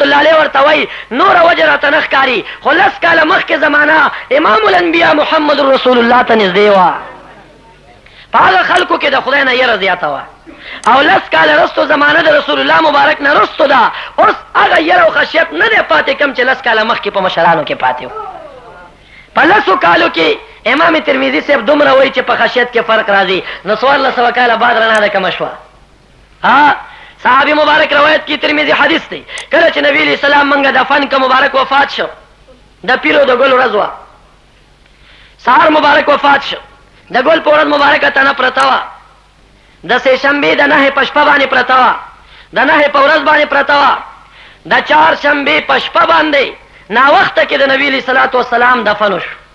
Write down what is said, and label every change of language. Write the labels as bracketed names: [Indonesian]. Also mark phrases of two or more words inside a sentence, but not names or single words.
[Pashto] الله علیه ورته وایي نوره وجه راته نه ښکاري خو لس کاله مخکې زمانه امام الانبیا محمد رسول الله ته نږدې وه په هغه خلکو کې د خدای نه یره زیاته وه او لس کاله رستو زمانه د رسول الله مبارک نه رستو ده اوس هغه یره او خشیت نه دی پاتې کم چې لس کاله مخکې په مشرانو کې پاتې و په لسو کالو کې امام ترمذی صاحب دومره وایي چې په خشیت کې فرق راځي نو 1400 کاله بعد رڼا ده کمه شوه صحابی مبارک روایت کی ترمذی حدیث دی کله چې نبی علیہ السلام منګه دفن که مبارک وفات شو د پیرو د ګل ورځ وه سهار مبارک وفات شو د ګل په ورځ مبارکه تنه پرته وه د سې شنبې د نهې په شپه باندې پرته وه د نهې په ورځ باندې پرته وه د چهار شنبې په شپه باندې ناوخته کې د نبي علیه صلات وسلام دفن وشو